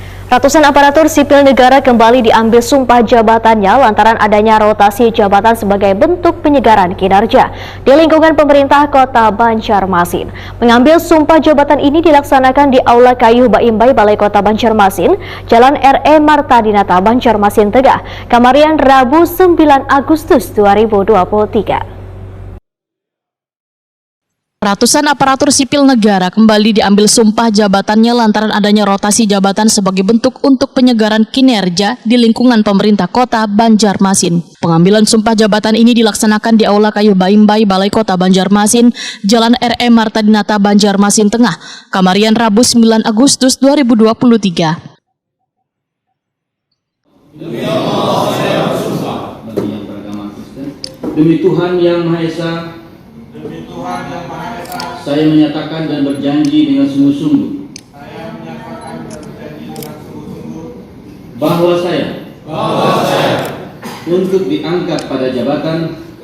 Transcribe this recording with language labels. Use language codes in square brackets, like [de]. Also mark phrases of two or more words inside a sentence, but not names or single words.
[id] Ratusan aparatur sipil negara kembali diambil sumpah jabatannya lantaran adanya rotasi jabatan sebagai bentuk penyegaran kinerja di lingkungan pemerintah Kota Banjarmasin. Mengambil sumpah jabatan ini dilaksanakan di Aula Kayu Baimbai Balai Kota Banjarmasin, Jalan R.E. Marta Dinata, Banjarmasin Tengah, Kamarian, Rabu 9 Agustus 2023. Ratusan aparatur sipil negara kembali diambil sumpah jabatannya lantaran adanya rotasi jabatan sebagai bentuk untuk penyegaran kinerja di lingkungan pemerintah Kota Banjarmasin. Pengambilan sumpah jabatan ini dilaksanakan di Aula Kayu Baimbai Balai Kota Banjarmasin, Jalan R.E. Marta Dinata, Banjarmasin Tengah, Kamarian, Rabu 9 Agustus 2023. Demi Tuhan Yang Maha Esa, saya menyatakan dan berjanji dengan sungguh-sungguh bahwa saya untuk diangkat pada jabatan